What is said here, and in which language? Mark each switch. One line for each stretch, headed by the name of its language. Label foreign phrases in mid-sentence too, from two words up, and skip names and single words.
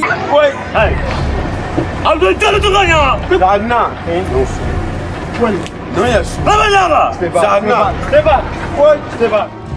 English: Wait, hey, I'll do it to Ganya. Dagna, no, yes, Baba, stay back, wait, stay back.